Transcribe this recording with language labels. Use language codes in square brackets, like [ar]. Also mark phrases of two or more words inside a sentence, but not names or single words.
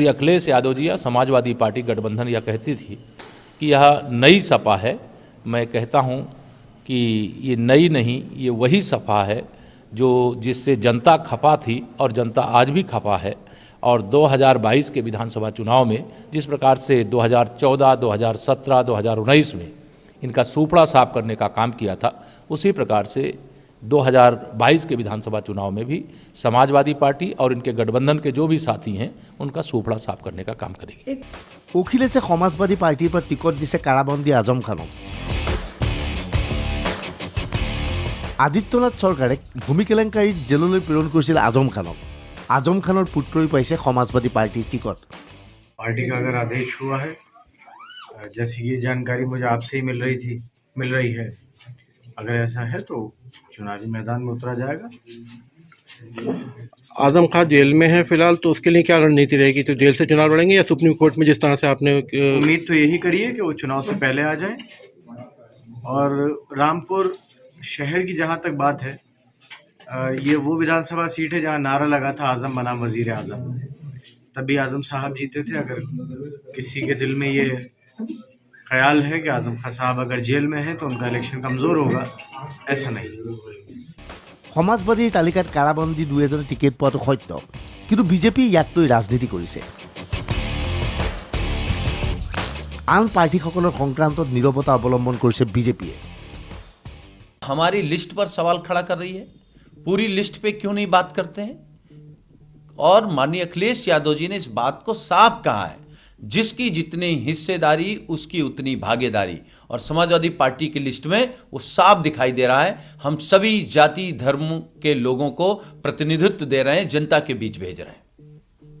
[hi] अखिलेश यादव जी या समाजवादी पार्टी गठबंधन यह कहती थी कि यह नई सपा है मैं कहता हूं कि ये नई नहीं ये वही सपा है जो जिससे जनता खपा थी और जनता आज भी खपा है और 2022 के विधानसभा चुनाव में जिस प्रकार से 2014, 2017, 2019 में इनका सूपड़ा साफ करने का काम किया था उसी प्रकार से 2022 के विधानसभा चुनाव में भी समाजवादी पार्टी और इनके गठबंधन के जो भी साथी हैं उनका सूपड़ा साफ करने का काम करेगी [as] অখিলেশে সমাজবাদী পাৰ্টিৰ পৰা টিকট দিছে কাৰাবন্দী আজম খানক আদিত্যনাথ চৰকাৰে ভূমি কেলেংকাৰীত জেললৈ প্ৰেৰণ কৰিছিল আজম খানৰ পুত্ৰই পাইছে সমাজবাদী পাৰ্টিৰ টিকট [hi] पार्टी का अगर आदेश हुआ है जैसी ये जानकारी मुझे आपसे ही मिल रही है अगर ऐसा है तो चुनावी मैदान में उतरा जाएगा आजम खान जेल में है फिलहाल, तो उसके लिए क्या रणनीति रहेगी? तो जेल से चुनाव लड़ेंगे या सुप्रीम कोर्ट में जिस तरह से आपने उम्मीद तो यही करिए कि वो चुनाव से पहले आ जाए। और रामपुर शहर की जहां तक बात है, ये वो विधानसभा सीट है जहां नारा लगा था आजम बनाम वजीर आजम। तभी आजम साहब जीते थे। अगर किसी के दिल में ये ख्याल है कि आजम खान साहब अगर जेल में है तो उनका इलेक्शन कमजोर होगा, ऐसा नहीं। [as] সমাজবাদীৰ তালিকাত কাৰাবন্দী দুই এজনে টিকেট পোৱাটো সত্য, কিন্তু বিজেপি ইয়াক লৈ ৰাজনীতি কৰিছে। আন প্ৰাৰ্থীসকলৰ সংক্ৰান্তত নীৰৱতা অৱলম্বন কৰিছে বিজেপিয়ে। [hi] हमारी लिस्ट पर सवाल खड़ा कर रही है, पूरी लिस्ट पे क्यों नहीं बात करते हैं? और माननीय अखिलेश यादव जी ने इस बात को साफ कहा है, जिसकी जितनी हिस्सेदारी उसकी उतनी भागीदारी। और समाजवादी पार्टी की लिस्ट में वो साफ दिखाई दे रहा है, हम सभी जाति धर्म के लोगों को प्रतिनिधित्व दे रहे हैं, जनता के बीच भेज रहे हैं।